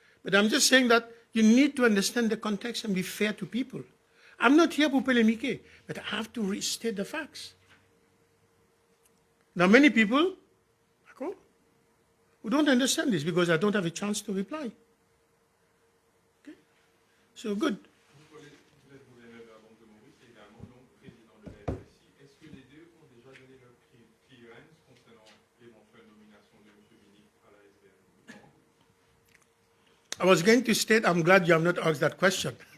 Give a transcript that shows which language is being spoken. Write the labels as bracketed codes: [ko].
[en] But I'm just saying that you need to understand the context and be fair to people. I'm not here to polémiquer, but I have to restate the facts. There are many people who don't understand this because I don't have a chance to reply. Okay? So, good. [fr] Vous êtes gouverneur de la Banque de Maurice et également donc président de la FSI. Est-ce que les deux ont déjà donné leur clearance concernant l'éventuelle nomination de M. Vini à la SBM? [en] I was going to state, I'm glad you have not asked that question.